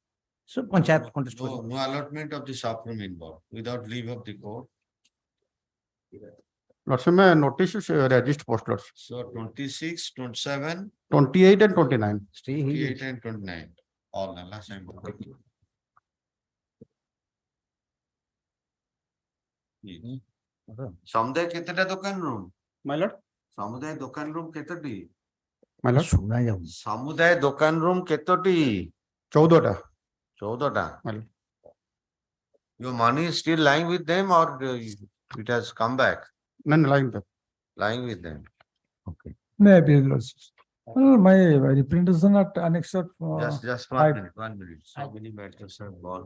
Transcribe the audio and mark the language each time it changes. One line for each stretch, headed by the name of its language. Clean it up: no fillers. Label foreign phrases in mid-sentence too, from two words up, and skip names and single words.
English: So Panchayat contest. No allotment of the shop room involved without leave of the court. Lordship, my notice is registered post, Lordship. So 26, 27, 28 and 29. 28 and 29. All the last time.
Odia: ସମୁଦାୟ କେତେଟା ଦୋକାନ ରୁମ୍?
English: My lord.
Odia: ସମୁଦାୟ ଦୋକାନ ରୁମ୍ କେତୋଟି?
English: My lord.
Odia: ସମୁଦାୟ ଦୋକାନ ରୁମ୍ କେତୋଟି? 14ଟା. 14ଟା.
English: My lord. Your money is still lying with them or it has come back? None lying there. Lying with them. Okay. Maybe it was. My representation at annexure. Just 1 five. minute, 1 minute. So many matters are gone.